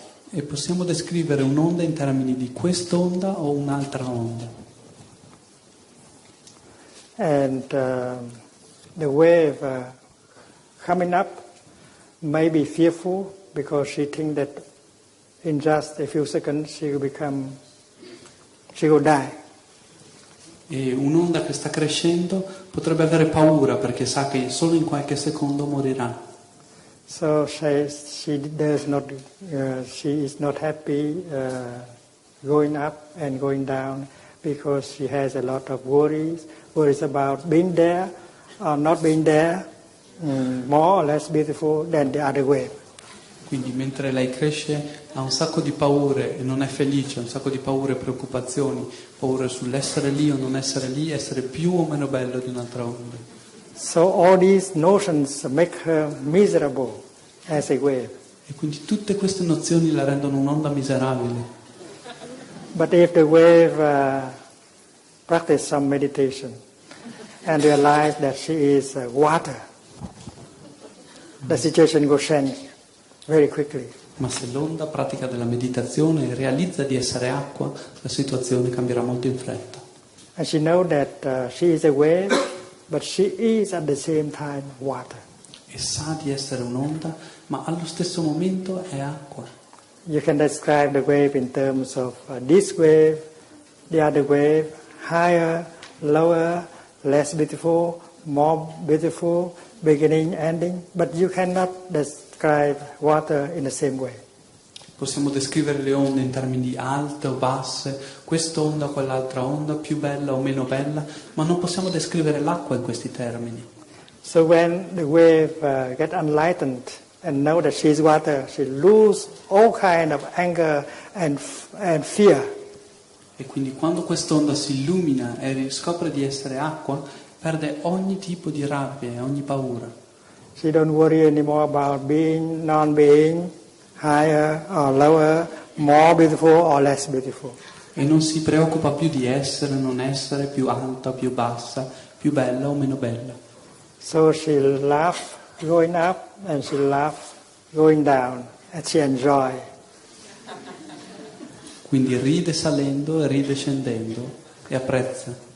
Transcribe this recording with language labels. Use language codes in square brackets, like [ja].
[it] E possiamo descrivere un'onda in termini di quest'onda o un'altra onda. [en] And the wave coming up may be fearful because she thinks that in just a few seconds she will die. [it] E un'onda che sta crescendo potrebbe avere paura perché sa che solo in qualche secondo morirà. [en] So she is not happy going up and going down because she has a lot of worries about being there or not being there, more or less beautiful than the other wave. [it] Quindi mentre lei cresce ha un sacco di paure e non è felice, un sacco di paure e preoccupazioni, paure sull'essere lì o non essere lì, essere più o meno bello di un'altra onda. [en] So all these notions make her miserable as a wave. [it] E quindi tutte queste nozioni la rendono un'onda miserabile. [en] But if the wave practice some meditation and realize that she is water, the situation will change very quickly. [it] Ma se l'onda pratica della meditazione e realizza di essere acqua, la situazione cambierà molto in fretta. [en] And she knows that she is a wave, but she is at the same time water. [it] E sa di essere un'onda, ma allo stesso momento è acqua. [en] You can describe the wave in terms of this wave, the other wave, higher, lower, less beautiful, more beautiful, beginning, ending, but you cannot describe water in the same way. [it] Possiamo descrivere le onde in termini alte o basse, quest'onda, quell'altra onda, più bella o meno bella, ma non possiamo descrivere l'acqua in questi termini. [en] So when the wave gets enlightened and know that she is water, she loses all kind of anger and fear. [it] E quindi quando quest'onda si illumina e riscopre di essere acqua, perde ogni tipo di rabbia e ogni paura. [en] She don't worry anymore about being, non-being, higher or lower, more beautiful or less beautiful. [it] E non si preoccupa più di essere, non essere, più alta, più bassa, più bella o meno bella. [en] So she laughs going up and she laughs going down and she enjoy. [it] Quindi ride salendo e ride scendendo e apprezza.